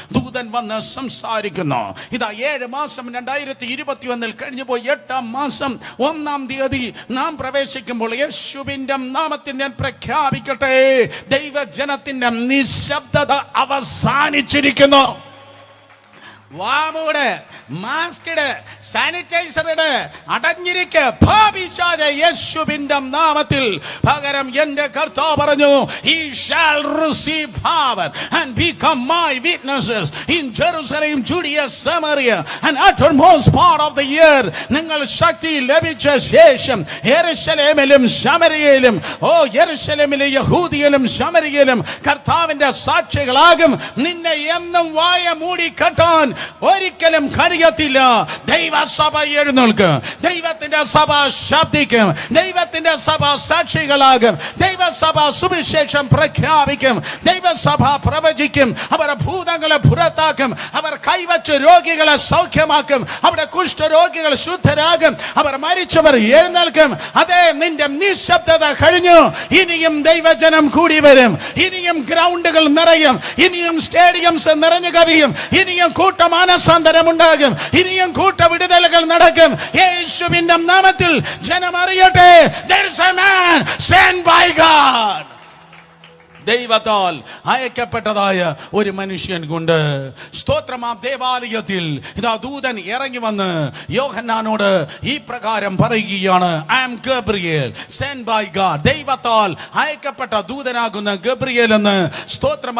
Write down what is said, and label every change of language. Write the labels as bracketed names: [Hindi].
[Malayalam] ദൂതൻ വന്ന് സംസാരിക്കുന്നു. ഇതാ 7 മാസം 2021 കഴിഞ്ഞു പോയി 8-ാം മാസം 1-ാം തീയതി നാം പ്രവേശിക്കുമ്പോൾ യേശുവിന്റെ നാമത്തിൽ ഞാൻ പ്രഖ്യാപിക്കട്ടെ, ദൈവജനത്തിന്റെ നിശബ്ദത അവസാനിച്ചിരിക്കുന്നു. വാമൂടെ, മാസ്കിട്, സാനിറ്റൈസറിട് അടഞ്ഞിരിക്ക് ഭാവിശാലെ യേശുവിന്റെ നാമത്തിൽ. പകരം എന്റെ കർത്താവ് പറഞ്ഞു, [English] he shall receive power and become my witnesses in Jerusalem, Judea, Samaria and uttermost part of the earth. [Malayalam] നിങ്ങൾ ശക്തി ലഭിച്ച ശേഷം യെരൂശലേമിലും ശമരിയയിലും, യെരൂശലേമിലെ യഹൂദിയിലും ശമരിയയിലും കർത്താവിന്റെ സാക്ഷികളാകും. നിന്നെ എന്നും വായ മൂടി കെട്ടാൻ ഒരിക്കലും കഴിയത്തില്ല. ദൈവസഭ എഴുന്നേൽക്കും, ദൈവത്തിന്റെ സഭ ശബ്ദിക്കും, ദൈവത്തിന്റെ സഭ സാക്ഷികളാകും, ദൈവസഭ സുവിശേഷം പ്രഖ്യാപിക്കും, ദൈവസഭ പ്രവചിക്കും. അവർ ഭൂതങ്ങളെ പുറത്താക്കും, അവർ കൈവച്ച് രോഗികളെ സൗഖ്യമാക്കും, അവിടെ കുഷ്ഠരോഗികൾ ശുദ്ധരാകും, അവർ മരിച്ചവർ എഴുന്നേൽക്കും. അതെ, നിന്റെ നിശബ്ദത കഴിഞ്ഞു. ഇനിയും ദൈവജനം കൂടി വരും, ഇനിയും ഗ്രൗണ്ടുകൾ നിറയും, ഇനിയും സ്റ്റേഡിയംസ് നിറഞ്ഞു കവിയും, ഇനിയും കൂട്ടമാനസാന്തരം ഉണ്ടാകും, ഇനിയും കൂട്ട വിടുതലുകൾ നടക്കും. യേശുവിന്റെ നാമത്തിൽ ജനം അറിയട്ടെ, [English] there is a man sent by God. [Malayalam] ദൈവത്താൽ അയക്കപ്പെട്ടതായ ഒരു മനുഷ്യൻ കൊണ്ട്. സ്തോത്രം. ആ ദേവാലയത്തിൽ ഇതാ ദൂതൻ ഇറങ്ങി വന്ന് യോഹന്നാനോട് ഈ പ്രകാരം പറയുകയാണ്, [English] I am Gabriel sent by God. [Malayalam] ദൈവത്താൽ അയക്കപ്പെട്ട ദൂതനാകുന്ന ഗബ്രിയേൽ എന്ന്. സ്തോത്രം.